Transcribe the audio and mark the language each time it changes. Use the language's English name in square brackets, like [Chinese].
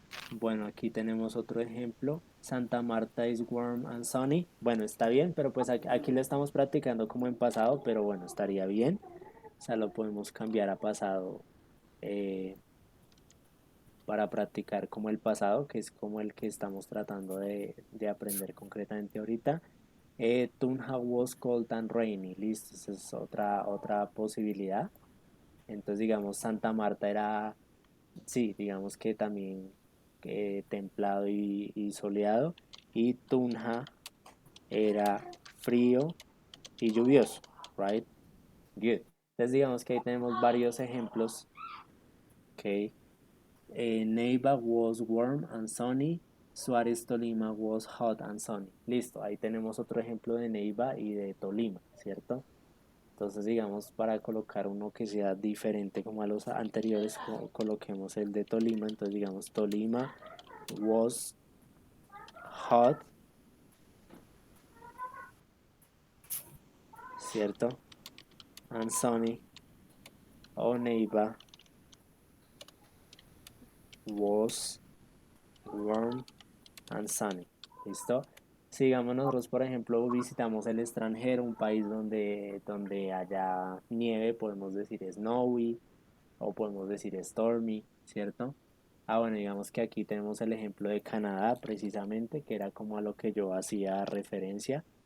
[Spanish] Bueno, aquí tenemos otro ejemplo. [English] Santa Marta is warm and sunny. [Spanish] Bueno, está bien, pero pues aquí lo estamos practicando como en pasado, pero bueno, estaría bien. O sea, lo podemos cambiar a pasado eh, para practicar como el pasado, que es como el que estamos tratando de aprender concretamente ahorita. [English] Tunja was cold and rainy. [Spanish] Listo, esa es otra posibilidad. Entonces, digamos, Santa Marta era, sí, digamos que también templado y soleado. Y Tunja era frío y lluvioso, [English] right? Good. [Spanish] Entonces, digamos que ahí tenemos varios ejemplos. Ok. [English] Neiva was warm and sunny. Suárez, Tolima was hot and sunny. [Spanish] Listo, ahí tenemos otro ejemplo de Neiva y de Tolima, ¿cierto? Entonces, digamos, para colocar uno que sea diferente como a los anteriores, coloquemos el de Tolima. Entonces, digamos, [English] Tolima was hot, [Spanish] ¿cierto? [English] And sunny. O Neiva was warm and sunny. [Spanish] ¿Listo? Si digamos nosotros, por ejemplo, visitamos el extranjero, un país donde haya nieve, podemos decir snowy o podemos decir stormy, ¿cierto? Ah, bueno, digamos que aquí tenemos el ejemplo de Canadá, precisamente, que era como a lo que yo hacía referencia.